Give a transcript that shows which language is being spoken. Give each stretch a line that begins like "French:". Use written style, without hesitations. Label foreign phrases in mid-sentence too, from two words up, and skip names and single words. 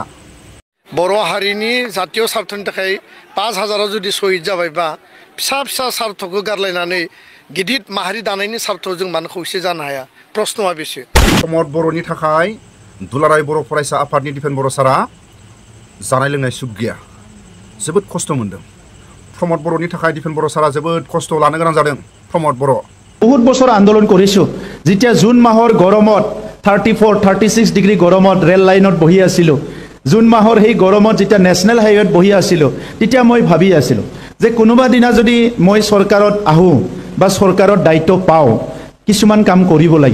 Bodo: बर' हारिनि जातीय स्वार्थनि थाखाय 5000 जुदि शहीद जाबायबा फिसा फिसा स्वार्थखौ गारलायनानै गिदिर माहारि दानायनि स्वार्थआव जों मानो खौसे जानो हाया प्रश्नआ बेसो प्रमद बर'नि थाखाय दुलाराय बर' फरायसा आफादनि दिफेन बर' सारा जानाय लोंनाय सुख गैया जोबोद खस्थ' मोनदों प्रमद बर'नि थाखाय दिफेन बर' सारा जोबोद खस्थ' लानो गोनां जादों प्रमद बर'
Assamese: बहुत बছৰ आन्दोलन কৰিছো যেতিয়া জুন মাহৰ গৰমত 34-36 ডিগ্ৰী গৰমত
English: rail lineত
Assamese: বহি আছিলো জুন মাহৰ সেই গৰমত যেতিয়া
English: National Highwayত
Assamese: বহি আছিলো তেতিয়া মই ভাবি আছিলো যে কোনোবা দিনা যদি মই চৰকাৰত আহো বা চৰকাৰৰ দায়িত্ব পাও কিছুমান কাম কৰিব